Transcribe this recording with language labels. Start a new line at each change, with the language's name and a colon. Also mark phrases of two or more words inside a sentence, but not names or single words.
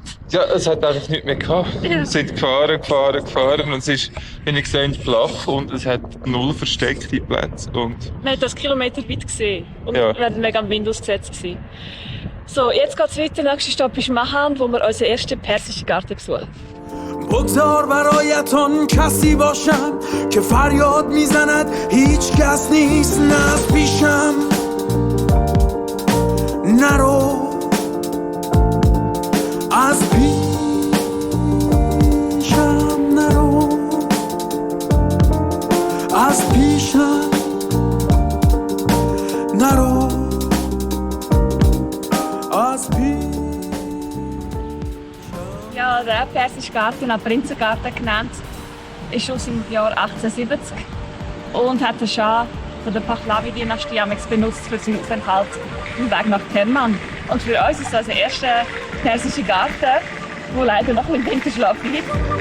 German: Ja, es hat einfach nichts mehr gehabt. Ja. Wir sind gefahren und es ist, wie ich gesehen, flach und es hat 0 versteckte Plätze. Und Man hat das Kilometer weit gesehen und Ja. wir waren mega am Wind ausgesetzt gewesen. So, jetzt geht's weiter. Der nächste Stopp ist Mahan, wo wir unseren ersten persischen Garten besuchen.
Persian: بگذار برایتان کسی باشم که فریاد میزند هیچ کس نیست نه از پیشم نرو از پیشم نرو از پیشم نرو از پیشم
German: Ja, der persische Garten, auch Prinzengarten genannt, ist aus dem Jahr 1870 und hat den Schah von der Pahlavi-Dynastie benutzt für seinen Aufenthalt im Weg nach Kerman. Und für uns ist das der erste persische Garten, der leider noch im Winterschlaf liegt.